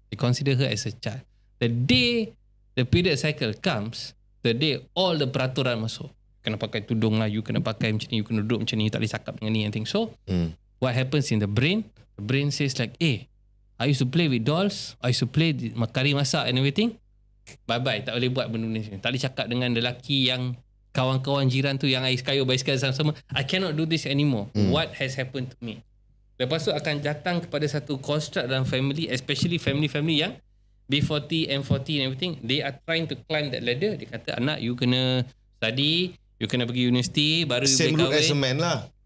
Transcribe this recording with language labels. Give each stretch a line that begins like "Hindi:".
English: They consider her as a child. The day the period cycle comes, the day all the
Malay: peraturan masuk. Kena pakai tudung lah, you kena pakai macam ni, you kena duduk macam ni, you tak boleh cakap dengan ni
English: and things. So what happens in the brain? The brain says like, I used to play with dolls, I used to play
Malay: kari masak
English: and everything.
Malay: Bye-bye, tak boleh buat benda ni. Tak boleh cakap dengan lelaki yang kawan-kawan jiran tu yang kayuh basikal sama-sama.
English: I cannot do this anymore. What has happened to me?
Malay: Lepas tu akan datang kepada satu
English: construct dalam family, especially family yang B40, M40 and everything, they are trying to climb that ladder.
Malay: Dia kata, anak, you kena study, you kena pergi universiti, baru you
English: same
Malay: boleh kahwin.
English: Same route as a man lah.